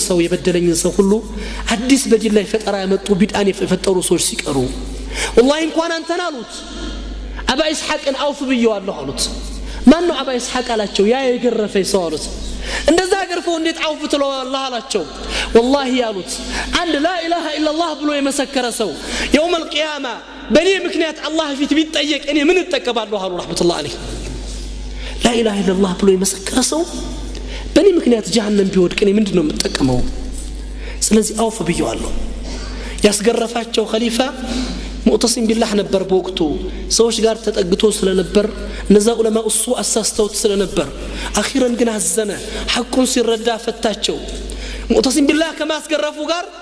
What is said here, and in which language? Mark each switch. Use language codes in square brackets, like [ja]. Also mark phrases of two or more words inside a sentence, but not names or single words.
[am] ሰው የበደለኝን ሰው ሁሉ አዲስ በዲን ላይ ፈጠራ ያመጡ ቢድአን የፈጠሩ ሰዎች ሲቀሩ والله እንኳን አንተን አሉት አባ ኢስሐቅን አውፍ ብየዋለሁ አሉት ማን ነው አባ ኢስሐቅ አላቸው ያ የገረፈኝ ሰው አሉት እንደዛ ገርፈው እንዴት አውፍ ትለዋለህ አላቸው والله ያሉት አንድ [ar] لا اله الا الله [am] ብሎ የመሰከረ ሰው [ar] يوم القيامه [am] በኔ ምክንያት አላህ ፊት ቢጠየቅ እኔ ምን እጠቀማለሁ አሉ [ar] رحمة الله عليه لا اله الا الله [am] ብሎ የመሰከረ ሰው በኔ ምክንያት ጀሃነም ቢወድቅ እኔ ምንድነው የምጠቀመው ስለዚህ አውፍ ብየዋለሁ ያስገረፋቸው ኸሊፋ ሙዕተሲም ቢላህ ነበር በወቅቱ ሰዎች ጋር ተጠግቶ ስለነበር እነዛ ዑለማ እሱ አሳስተውት ስለነበር አኺራን ግን አዘነ ሐቁን ሲረዳ ፈታቸው ሙዕተሲም ቢላህ ከማስገረፉ ጋር